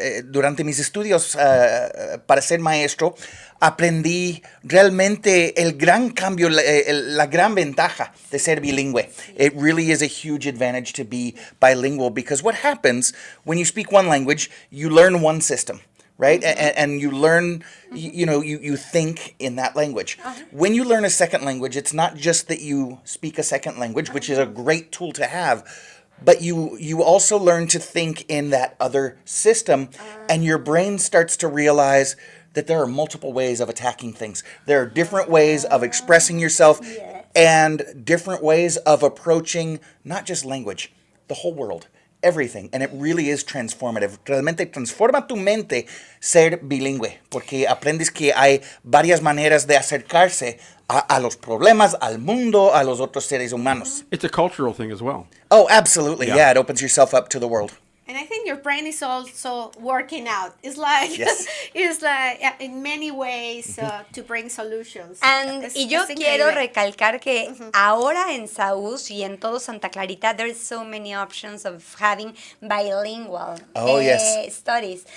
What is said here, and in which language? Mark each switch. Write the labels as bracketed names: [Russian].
[Spanish] Durante mis estudios para ser maestro, aprendí realmente el gran cambio, la gran ventaja de ser bilingüe. [English] It really is a huge advantage to be bilingual because what happens when you speak one language, you learn one system. Right? And you learn, you think in that language. When you learn a second language, it's not just that you speak a second language, which is a great tool to have, but you also learn to think in that other system, and your brain starts to realize that there are multiple ways of attacking things. There are different ways of expressing yourself and different ways of approaching not just language, the whole world. Everything, and it really is transformative. [Spanish] Realmente transforma tu mente ser bilingüe, porque aprendes que hay varias maneras de acercarse a los problemas, al mundo, a los otros seres humanos. [English] It's a cultural thing as well. Oh, absolutely. Yeah. Yeah, it opens yourself up to the world. And I think your brain is also working out. It's like, Yes. it's like in many ways to bring solutions. [Spanish] Y yo quiero recalcar que ahora en Saúl y en todo Santa Clarita, [English] there's so many options of having bilingual studies.